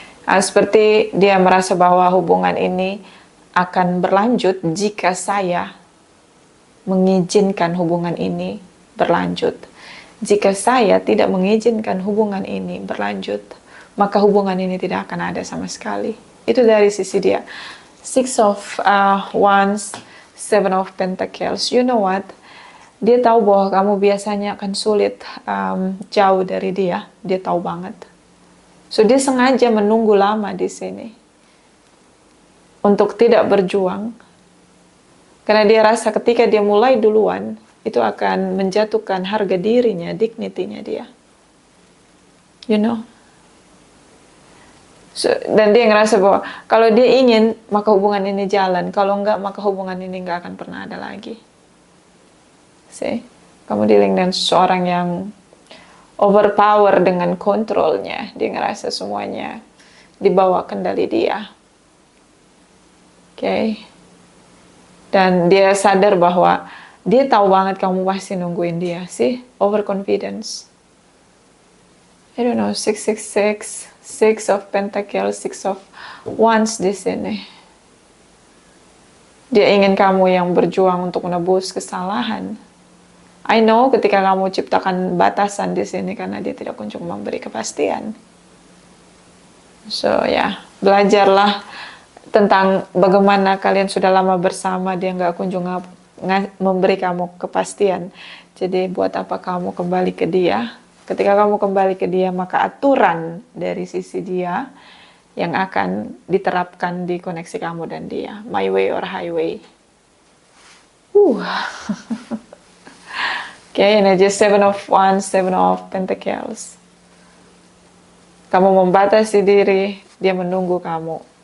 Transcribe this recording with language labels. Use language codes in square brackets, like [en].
[id] Seperti dia merasa bahwa hubungan ini akan berlanjut jika saya mengizinkan hubungan ini berlanjut. Jika saya tidak mengizinkan hubungan ini berlanjut, maka hubungan ini tidak akan ada sama sekali. Itu dari sisi dia. [en] Six of Wands, Seven of Pentacles. You know what? [id] Dia tahu bahwa kamu biasanya akan sulit jauh dari dia. Dia tahu banget. So dia sengaja menunggu lama di sini untuk tidak berjuang. Karena dia rasa ketika dia mulai duluan, itu akan menjatuhkan harga dirinya, dignity-nya dia. [en] You know? [id] So, dan dia ngerasa bahwa kalau dia ingin, maka hubungan ini jalan. Kalau enggak, maka hubungan ini enggak akan pernah ada lagi. Kamu dealing dengan seseorang yang overpower dengan kontrolnya. Dia ngerasa semuanya di bawah kendali dia. Okay. Dan dia sadar bahwa dia tahu banget kamu pasti nungguin dia. [en] Overconfidence. I don't know, 666, Six of Pentacles, Six of Wands [id] di sini. Dia ingin kamu yang berjuang untuk menebus kesalahan. [en] I know [id] ketika kamu ciptakan batasan di sini karena dia tidak kunjung memberi kepastian. So ya, belajarlah tentang bagaimana kalian sudah lama bersama, dia nggak kunjung memberi kamu kepastian. Jadi buat apa kamu kembali ke dia? Ketika kamu kembali ke dia, maka aturan dari sisi dia yang akan diterapkan di koneksi kamu dan dia. [en] My way or highway. Okay, energy 7 of Wands, 7 of Pentacles. [id] Kamu membatasi diri, dia menunggu kamu.